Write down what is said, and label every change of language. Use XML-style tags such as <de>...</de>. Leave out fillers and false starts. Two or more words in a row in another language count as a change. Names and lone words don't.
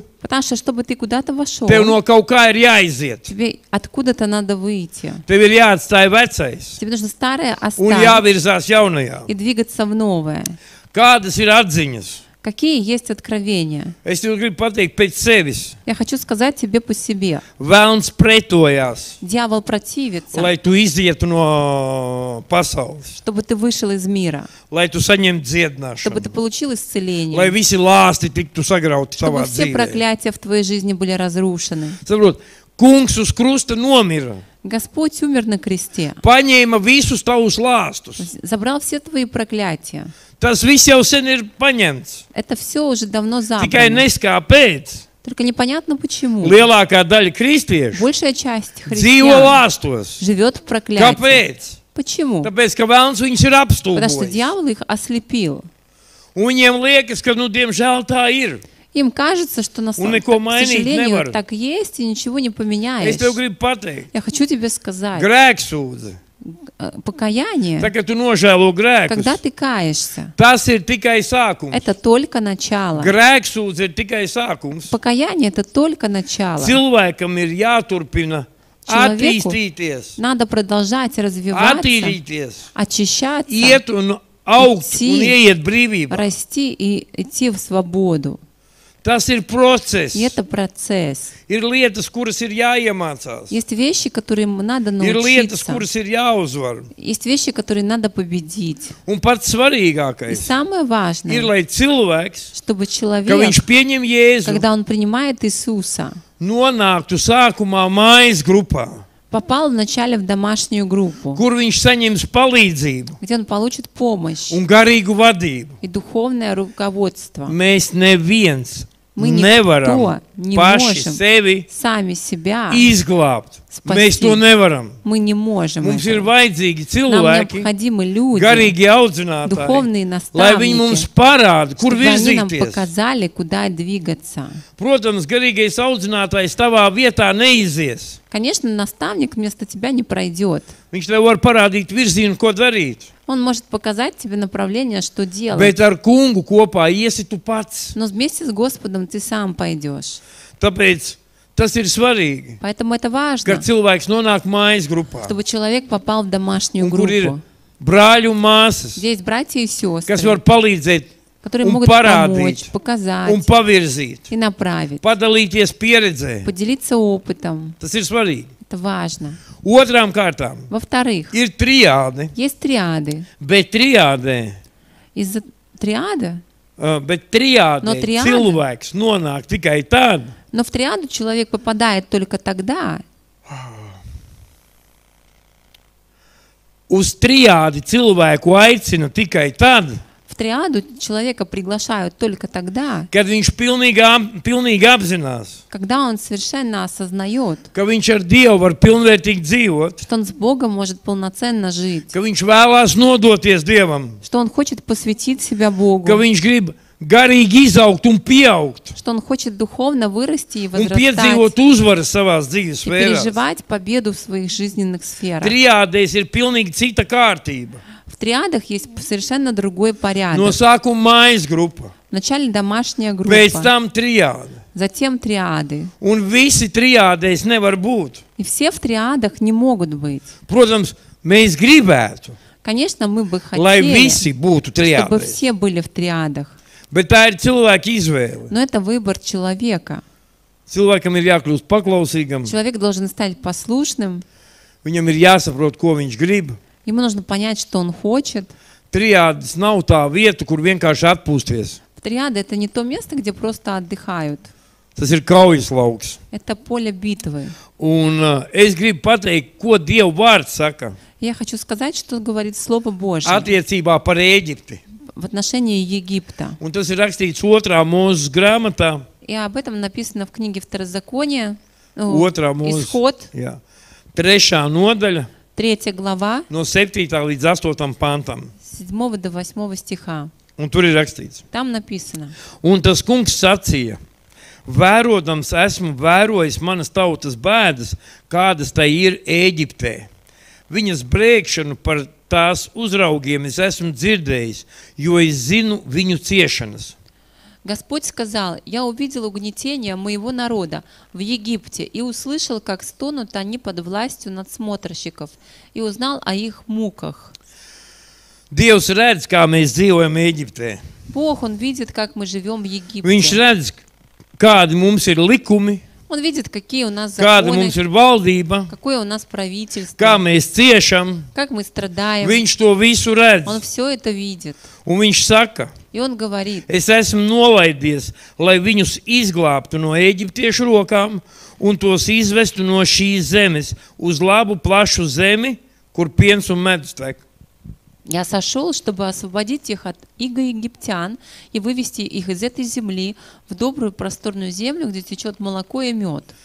<ru>Потому что, чтобы ты куда-то вошел,</ru> <lv>tev no kaut kā ir jāiziet.</lv> <ru>тебе откуда-то надо выйти.</ru> <lv>Tev ir jāatstāj vecais</lv> <ru>Тебе нужно старое</ru> <lv>un</lv> <ru>оставить</ru> <lv>jāvirzās jaunajā.</lv> <ru>и двигаться в новое.</ru> <lv>Kādas ir atziņas?</lv> <ru>Какие есть откровения?</ru> <lv>Es tev gribu pateikt pēc sevis.</lv> <ru>Я хочу сказать тебе по себе.</ru> <lv>Velns pretojās,</lv> <ru>Дьявол противится,</ru> <lv>lai tu izietu no pasaules,</lv> <ru>чтобы ты вышел из мира,</ru> <lv>lai tu saņemtu</lv> <ru>чтобы ты</ru> <lv>dziedināšanu,</lv> <ru>получил</ru> <lv>lai</lv> <ru>исцеление,</ru> <lv>visi lāsti tiktu sagrauti</lv> <ru>чтобы</ru> <lv>savā</lv> <ru>все</ru> <lv>dzīvē.</lv> <ru>проклятия в твоей жизни были разрушены.</ru> <lv>Saprot, kungs uz krusta nomira,</lv> <ru>Господь умер на кресте,</ru> <lv>paņēma visus tavus lāstus.</lv> <ru>забрал все твои проклятия.</ru> <lv>Tas viss jau sen ir paņemts.</lv> <ru>Это все уже давно</ru> <lv>Tikai</lv> <ru>забрано.</ru> <lv>neskāpēc.</lv> <ru>Только непонятно почему.</ru> <lv>Lielākā daļa kristiešu</lv> <ru>Большая часть</ru> <lv>dzīvo</lv> <ru>христиан</ru> <lv>lāstos.</lv> <ru>живет в проклятии.</ru> <lv>Kāpēc?</lv> <ru>Почему?</ru> <lv>Tāpēc, ka velns viņus ir</lv> <ru>Потому что</ru> <lv>apstulbojis.</lv> <ru>дьявол их ослепил.</ru> <lv>Un viņiem liekas, ka, nu, diemžēl tā ir.</lv> <ru>Им кажется, что на самом</ru> <lv>Un neko mainīt</lv> <ru>сожалению</ru> <lv>nevar.</lv> <ru>так есть и ничего не поменяешь.</ru> <lv>Es tev gribu pateikt,</lv> <ru>Я хочу тебе сказать,</ru> <lv>grēksūdze.</lv> <ru>покаяние,</ru> <lv>Tā, kad tu nožēlo</lv> <ru>когда</ru> <lv>grēkus,</lv> <ru>ты каешься,</ru> <lv>tas ir tikai sākums.</lv> <ru>это только начало.</ru> <lv>Grēksūdze ir tikai sākums.</lv> <ru>Покаяние это только начало.</ru> <lv>Cilvēkam ir jāturpina</lv> <ru>Человеку</ru> <lv>attīstīties,</lv> <ru>надо продолжать развиваться,</ru> <lv>attīrīties,</lv> <ru>очищаться,</ru> <lv>iet un augt</lv> <ru>Идти.</ru> <lv>un ieiet brīvībā.</lv> <ru>расти и идти в свободу.</ru> <lv>Tas ir process.</lv> <ru>И это процесс.</ru> <lv>Ir lietas, kuras ir jāiemācās.</lv> <ru>Есть вещи, которым надо</ru> <lv>Ir lietas,</lv> <ru>научиться.</ru> <lv>kuras ir jāuzvar.</lv> <ru>Есть вещи, которые надо победить.</ru> <lv>Un pats</lv> <ru>И</ru> <lv>svarīgākais</lv> <ru>самое</ru> <lv>ir,</lv> <ru>важное,</ru> <lv>lai cilvēks,</lv> <ru>чтобы</ru> <lv>ka</lv> <ru>человек,</ru> <lv>viņš pieņem Jēzu,</lv> <ru>когда он принимает Иисуса,</ru> <lv>nonāktu sākumā mājas grupā,</lv> <ru>попал вначале в домашнюю группу,</ru> <lv>kur viņš saņems palīdzību</lv> <ru>где он получит помощь</ru> <lv>un garīgu vadību.</lv> <ru>и духовное руководство.</ru> <lv>Mēs neviens</lv> <ru>Мы</ru> <lv>nevaram</lv> <ru>никто не</ru> <lv>paši</lv> <ru>можем</ru> <lv>sevi</lv> <ru>сами себя</ru> <lv>izglābt.</lv> <ru>Spasīt.</ru> <lv>Mēs to nevaram.</lv> <ru>мы не можем.</ru> <lv>Mums ir</lv> <ru>этого.</ru> <lv>vajadzīgi</lv> <ru>Нам</ru> <lv>cilvēki,</lv> <ru>необходимы люди,</ru> <lv>garīgi audzinātāji,</lv> <ru>духовные</ru> <lv>lai viņi mums</lv> <ru>наставники,</ru> <lv>parāda, kur</lv> <ru>чтобы они нам</ru> <lv>virzīties.</lv> <ru>показали, куда двигаться.</ru> <lv>Protams, garīgais audzinātājs tavā vietā neizies.</lv> <ru>Конечно, наставник вместо тебя не пройдет.</ru> <lv>Viņš tev var parādīt virzienu, ko darīt.</lv> <ru>Он может показать тебе направление, что делать.</ru> <lv>Bet ar kungu kopā iesi tu pats.</lv> <ru>Но вместе с Господом ты сам пойдешь.</ru> <lv>Tāpēc tas ir svarīgi,</lv> <ru>Поэтому это</ru> <lv>ka</lv> <ru>важно,</ru> <lv>cilvēks nonāk mājas grupā,</lv> <ru>чтобы человек попал в домашнюю</ru> <lv>un kur ir</lv> <ru>группу.</ru> <lv>brāļi un māsas,</lv> <ru>Где есть братья и</ru> <lv>kas</lv> <ru>сестры,</ru> <lv>var palīdzēt</lv> <ru>которые</ru> <lv>un</lv> <ru>могут</ru> <lv>parādīt</lv> <ru>помочь,</ru> <lv>un</lv> <ru>показать</ru> <lv>pavirzīt,</lv> <ru>и направить,</ru> <lv>padalīties pieredzē.</lv> <ru>поделиться опытом.</ru> <lv>Tas ir svarīgi.</lv> <ru>Это важно.</ru> <lv>Otrām kārtām</lv> <ru>Во-вторых,</ru> <lv>ir triāde,</lv> <ru>есть триады.</ru> <lv>bet triādē,</lv> <ru>Из-за триада,</ru> <lv>bet triādē No triāda? cilvēks nonāk tikai tad,</lv> <ru>но в триаду человек попадает только тогда.</ru> <lv>uz triādi cilvēku aicina tikai tad,</lv> <ru>В триаду человека приглашают только тогда,</ru> <lv>kad viņš pilnīgi apzinās,</lv> <ru>когда он совершенно осознает,</ru> <lv>ka viņš ar Dievu var pilnvērtīgi dzīvot,</lv> <ru>что он с Богом может полноценно жить,</ru> <lv>ka viņš vēlās nodoties Dievam,</lv> <ru>что он хочет посвятить себя Богу,</ru> <lv>ka viņš grib garīgi izaugt un pieaugt</lv> <ru>что он хочет духовно вырасти и</ru> <lv>un</lv> <ru>возрастать</ru> <lv>piedzīvot uzvaras savās dzīves</lv> <ru>и</ru> <lv>sfērās.</lv> <ru>переживать победу в своих жизненных сферах.</ru> <lv>Triādēs ir pilnīgi cita kārtība.</lv> <ru>В триадах есть совершенно другой порядок.</ru> <lv>No sākuma mājas grupa,</lv> <ru>Вначале домашняя</ru> <lv>pēc</lv> <ru>группа,</ru> <lv>tam triāde.</lv> <ru>затем триады.</ru> <lv>Un visi triādēs nevar būt.</lv> <ru>И все в триадах не могут быть.</ru> <lv>Protams, mēs gribētu,</lv> <ru>Конечно, мы бы</ru> <lv>lai</lv> <ru>хотели,</ru> <lv>visi būtu</lv> <ru>чтобы</ru> <lv>triādēs.</lv> <ru>все были в триадах.</ru> <lv>Bet tā ir cilvēka izvēle.</lv> <ru>Но это выбор человека.</ru> <lv>Cilvēkam ir jākļūst paklausīgam,</lv> <ru>Человек должен стать послушным.</ru> <lv>viņam ir jāsaprot, ko viņš grib.</lv> <ru>Ему нужно понять, что он хочет.</ru> <lv>Triādes nav tā vieta, kur vienkārši atpūsties.</lv> <ru>Триада — это не то место, где просто отдыхают.</ru> <lv>Tas ir kaujas lauks.</lv> <ru>Это поле битвы.</ru> <lv>Un es gribu pateikt, ko Dieva vārds saka</lv> <ru>Я хочу сказать, что говорит Слово Божье</ru> <lv>attiecībā par Ēģipti.</lv> <ru>в отношении Египта.</ru> <lv>Un tas ir rakstīts 2. mūzes grāmatā.</lv> <ru>И об этом написано в книге Второзакония,</ru> <lv>Otrā mūzes.</lv> <ru>Исход,</ru> <lv>Jā. 3. nodaļa</lv> <ru>3 глава,</ru> <lv>no 7. līdz 8. pantam.</lv> <ru>с 7 до 8 стиха.</ru> <lv>Un tur ir rakstīts.</lv> <ru>Там написано:</ru> <lv>Un tas kungs sacīja: Vērodams esmu vērojis manas tautas bēdas, kādas tai ir Ēģiptē. Viņas brēkšanu par tās uzraugiem es esmu dzirdējis, jo es zinu viņu ciešanas.</lv> <ru>Господь сказал: «Я увидел угнетение моего народа в Египте и услышал, как стонут они под властью надсмотрщиков, и узнал о их муках».</ru> <lv>Dievs redz, kā mēs dzīvojam Ēģiptē.</lv> <ru>Бог, Он видит, как мы живем в</ru> <lv>Viņš</lv> <ru>Египте.</ru> <lv>redz, kādi mums ir likumi,</lv> <ru>Он видит, какие у нас</ru> <lv>kāda</lv> <ru>законы,</ru> <lv>mums ir valdība,</lv> <ru>какое у нас</ru> <lv>kā</lv> <ru>правительство,</ru> <lv>mēs ciešam.</lv> <ru>как мы страдаем.</ru> <lv>Viņš to visu redz.</lv> <ru>Он все это видит.</ru> <lv>Un viņš saka,</lv> <ru>И Он говорит:</ru> <lv>es esmu nolaidies, lai viņus izglābtu no eģiptiešu rokām un tos izvestu no šīs zemes uz labu plašu zemi, kur piens un medus tek.</lv> <ru>«Я сошел, чтобы освободить их от иго египтян и вывести их из этой земли в добрую просторную землю, где течет молоко и мед».</ru>